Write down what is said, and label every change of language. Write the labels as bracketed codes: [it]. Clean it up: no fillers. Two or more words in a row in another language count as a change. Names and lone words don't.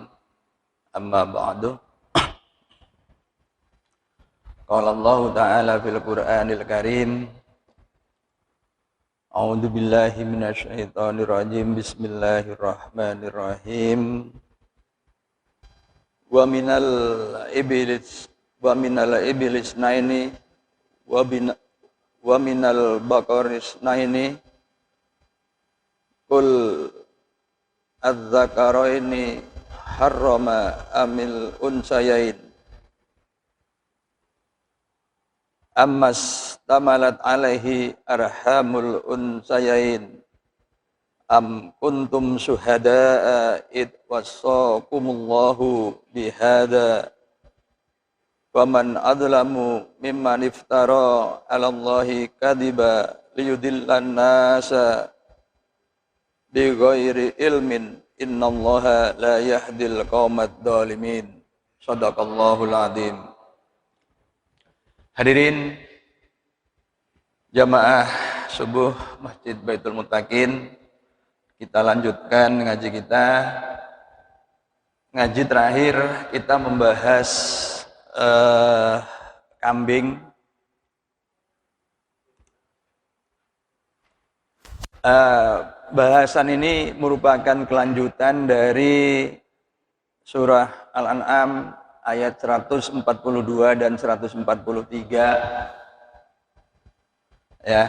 [ar] أما بعد. قال الله تعالى في القرآن الكريم. أعوذ بالله من الشيطان الرجيم. بسم الله الرحمن الرحيم. ومن الإبل اثنين ومن البقر اثنين قل آلذكرين حرم أم الأنثيين أما اشتملت عليه أرحام الأنثيين أم كنتم شهداء إذ وصاكم الله بهذا ومن أظلم ممن افترى على الله كذبا ليضل الناس بغير علم إن الله لا يهدي القوم الظالمين. صدق الله العظيم. [id] Hadirin jamaah subuh Masjid Baitul Muttaqin, kita lanjutkan ngaji kita. Ngaji terakhir kita membahas kambing. Bahasan ini merupakan kelanjutan dari surah Al-An'am ayat 142 dan 143 ya.